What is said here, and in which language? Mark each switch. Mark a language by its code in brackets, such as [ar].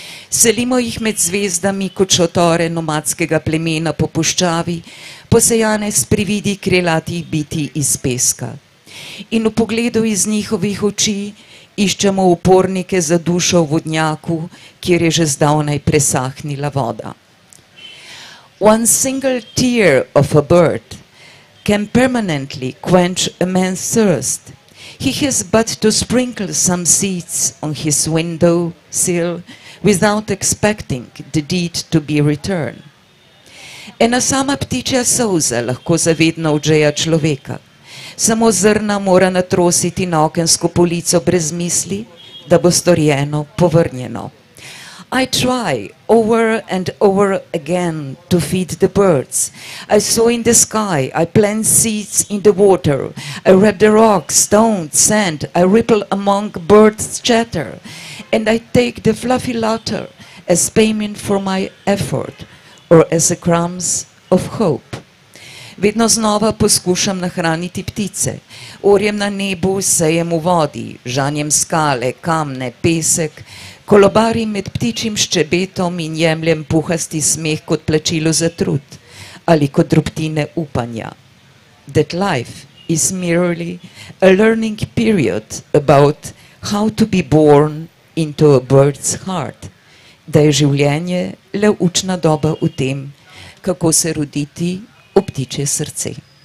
[sl] Selimo jih med zvezdami kot šotore nomadskega plemena po puščavi, posejane s prividi krilatih bitij iz peska. In v pogledu iz njihovih oči iščemo upornike za dušo v vodnjaku, kjer je že zdavnaj presahnila voda. [en] One single tear of a bird can permanently quench a man's thirst. He has but to sprinkle some seeds on his window sill without expecting the deed to be returned. [sl] Ena sama ptičja solza lahko zavedno odžeja človeka. Samo zrna mora natrositi na okensko polico brez misli, da bo storjeno povrnjeno. [en] I try over and over again to feed the birds. I sow in the sky, I plant seeds in the water, I wrap the rocks, stones, sand, I ripple among birds' chatter, and I take the fluffy laughter as payment for my effort or as a crumbs of hope. [sl] Vedno znova poskušam nahraniti ptice. Orjem na nebu, sejem v vodi, žanjem skale, kamne, pesek, kolobarim med ptičjim ščebetom in jemljem puhasti smeh kot plačilo za trud ali kot drobtine upanja. [en] That life is merely a learning period about how to be born into a bird's heart. [sl] Da je življenje le učna doba v tem, kako se roditi v ptičje srce.